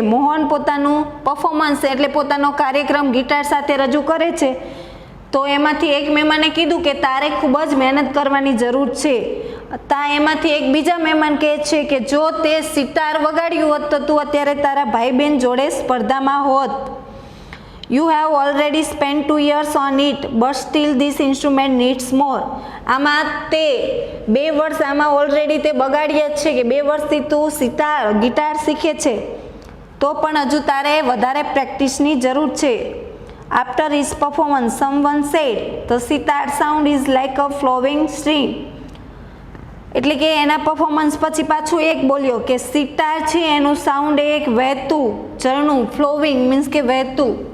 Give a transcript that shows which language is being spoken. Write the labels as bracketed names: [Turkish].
[Gujarati] મોહન પોતાનું પરફોર્મન્સ એટલે પોતાનો કાર્યક્રમ ગિટાર સાથે રજૂ કરે છે તો એમાંથી એક મહેમાને કીધું કે તારે ખૂબ જ મહેનત કરવાની જરૂર છે. એમાંથી એક બીજા મહેમાન કહે છે કે જો તે સિતાર વગાડ્યું હોત તો તું અત્યારે તારા ભાઈ બહેન જોડે સ્પર્ધામાં હોત. [English] You have already spent 2 years on it, but still this instrument needs more. [Gujarati] આમાં તે 2 વર્ષ આમાં ઓલરેડી તે બગાડ્યા જ છે કે 2 વર્ષથી તું ગિટાર શીખે છે તો પણ હજુ તારે વધારે પ્રેક્ટિસની જરૂર છે. [English] After his performance, someone said, the sitar sound is like a flowing stream. [Gujarati] એટલે કે એના પરફોર્મન્સ પછી પાછું એક બોલ્યો કે સિતાર છે એનું સાઉન્ડ એક વહેતું ઝરણું, [English] flowing means [Gujarati] કે વહેતું.